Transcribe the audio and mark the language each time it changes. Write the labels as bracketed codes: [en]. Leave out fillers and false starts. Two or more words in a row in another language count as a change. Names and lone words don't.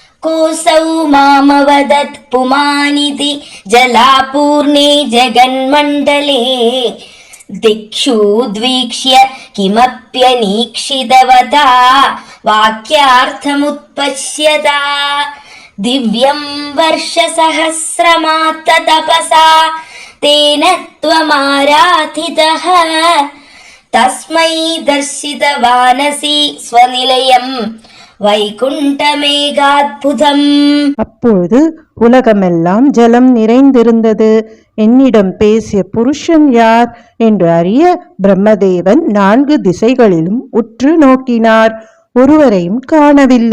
[sa] कोऽसौ मामवदत् पुमानिति जलापूर्णे जगन्मण्डले दिक्षुद्वीक्ष्य किमप्यनीक्षितवता वाक्यार्थमुत्पश्यता दिव्यं वर्षसहस्रमात्ततपसा तेन त्वमाराधितः तस्मै दर्शितवानसि स्वनिलयं வைகுண்டமேகாத்புதம். [ta] அப்பொழுது உலகமெல்லாம் ஜலம் நிறைந்திருந்தது. என்னிடம் பேசிய புருஷன் யார் என்று அறிய பிரம்மதேவன் 4 திசைகளிலும் உற்று நோக்கினார். ஒருவரையும் காணவில்லை.